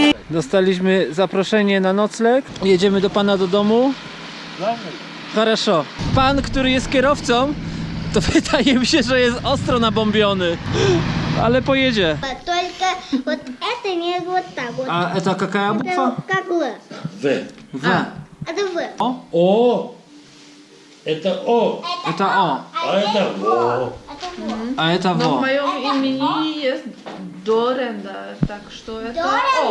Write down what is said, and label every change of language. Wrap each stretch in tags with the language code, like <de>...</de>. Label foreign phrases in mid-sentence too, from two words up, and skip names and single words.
<pl>Dostaliśmy zaproszenie na nocleg. Jedziemy do pana do domu.</pl> <ru>Хорошо.</ru> <pl>Pan, który jest kierowcą, to wydaje mi się, że jest ostro nabombiony. Ale pojedzie.</pl> <ru>Только вот это не вот так вот. A это какая буква? Это как В. В.</ru> <pl>W.</pl> <ru>Это В. O? О. Это О. Это O. А это Во. Это В. A это Но в</ru> <pl>Wo.</pl> <ru>моем имени есть Доренда, так что это О,</ru>